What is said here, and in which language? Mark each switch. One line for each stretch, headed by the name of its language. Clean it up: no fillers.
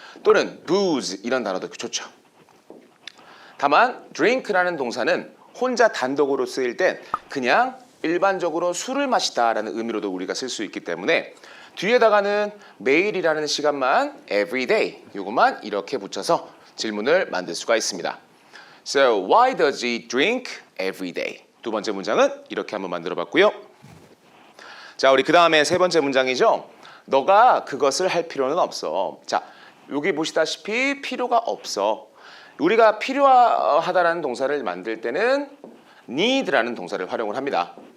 Korean: 또는 booze 이런 단어도 좋죠. 다만 drink라는 동사는 혼자 단독으로 쓰일 땐 그냥 일반적으로 술을 마시다라는 의미로도 우리가 쓸 수 있기 때문에 뒤에다가는 매일이라는 시간만 every day 요것만 이렇게 붙여서 질문을 만들 수가 있습니다.
English: So why does he drink every day?
Korean: 두 번째 문장은 이렇게 한번 만들어 봤고요. 자, 우리 그 다음에 세 번째 문장이죠. 너가 그것을 할 필요는 없어. 자, 여기 보시다시피 필요가 없어. 우리가 필요하다라는 동사를 만들 때는 need라는 동사를 활용을 합니다.